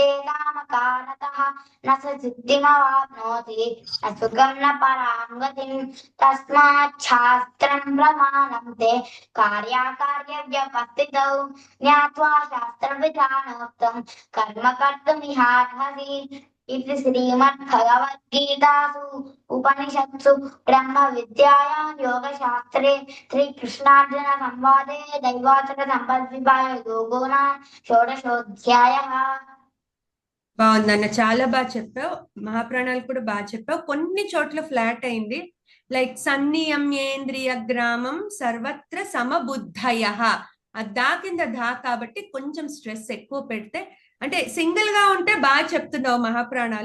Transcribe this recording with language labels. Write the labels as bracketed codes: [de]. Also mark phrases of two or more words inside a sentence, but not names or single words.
[sa] कामकारतः न स सिद्धिमवाप्नोति न सुखं न परां गतिम् तस्मात् शास्त्रं प्रमाणं ते कार्याकार्यव्यवस्थितौ ज्ञात्वा शास्त्रविधानोक्तं कर्म कर्तुमिहार्हसि इति श्रीमद्भगवद्गीतासु उपनिषत्सु ब्रह्मविद्यायां योगशास्त्रे श्रीकृष्णार्जुन संवादे दैवासुर संपद्विभागो योगो नाम షోడశోధ్యాయః. [te] బాగుందన్న, చాలా బాగా చెప్పావు. మహాప్రాణాలు కూడా బాగా చెప్పావు. కొన్ని చోట్ల ఫ్లాట్ అయింది. లైక్ [sa] సన్నియమ్యేంద్రియ గ్రామం సర్వత్ర సమబుద్ధయః, [te] దా కింద ధా కాబట్టి కొంచెం స్ట్రెస్ ఎక్కువ పెడితే, అంటే సింగిల్ గా ఉంటే బాగా చెప్తున్నావు మహాప్రాణాలు.